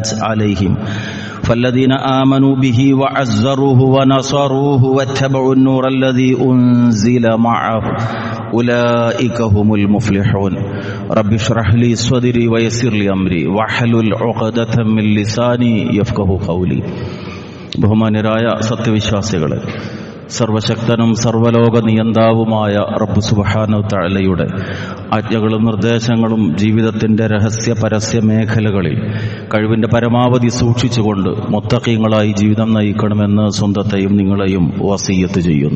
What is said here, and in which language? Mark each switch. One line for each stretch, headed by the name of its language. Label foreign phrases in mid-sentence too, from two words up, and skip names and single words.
Arabic: عليهم فالذين آمنوا به وعزروه ونصروه واتبعوا النور الذي أنزل معه أولئك هم المفلحون رب اشرح لي صدري ويسر لي أمري واحلل عقدة من لساني يفقهوا قولي
Malayalam: ബഹുമാന്യരായ സത്യവിശ്വാസികളെ, സർവശക്തനും സർവലോക നിയന്താവുമായ റബ്ബ്
Arabic: سبحانه تعالى
Malayalam: ആജ്ഞകളും നിർദ്ദേശങ്ങളും ജീവിതത്തിന്റെ രഹസ്യ പരസ്യ മേഖലകളിൽ കഴിവിന്റെ പരമാവധി സൂക്ഷിച്ചുകൊണ്ട് മുത്തഖീങ്ങളായി ജീവിതം നയിക്കണമെന്ന് സ്വന്തത്തെയും നിങ്ങളെയും വസിയ്യത്ത് ചെയ്യുന്നു.